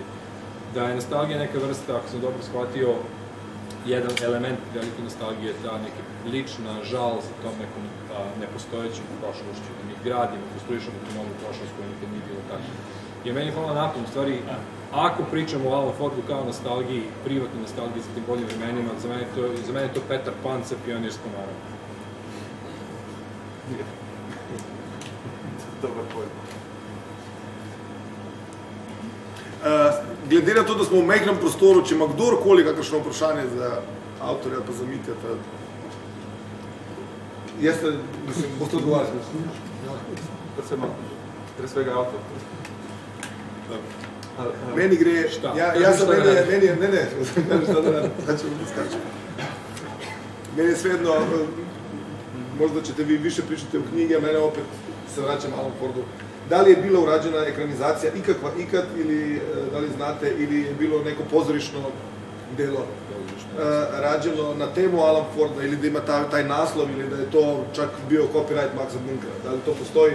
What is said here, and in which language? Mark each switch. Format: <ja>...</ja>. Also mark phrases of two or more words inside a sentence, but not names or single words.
<sr>Da je nostalgija neka vrsta, ako sam dobro shvatio, jedan element velike nostalgije je ta neka lična žal za tom nekom nepostojećom prošlošću, da mi gradimo, konstruišemo tu novu prošlost koja nikad nije bilo tako. I meni je hvala na tom, u stvari, ako pričamo o Alan Fordu kao nostalgiji, privatnoj nostalgiji za tim boljim vremenima, za mene je to Petar Pan sa pionirskom arom. Dobar pojem.</sr> <sl>Glede na to, da smo v majhnem prostoru, če ima kdorkoli kakršno vprašanje za avtorja pa za Mitja, boste odgovarjali.</sl> <sr>Pre svega avtor. Meni gre, meni je svejedno, možda ćete vi više pričati o knjigi, a mene opet se vraćam Alan Fordu. Da li je bila urađena ekranizacija ikad ili da li znate, ili je bilo neko pozorišno delo rađeno na temu Alan Forda, ili da ima taj naslov, ili da je to čak bio copyright Maxa Bunkera, da li to postoji?</sr>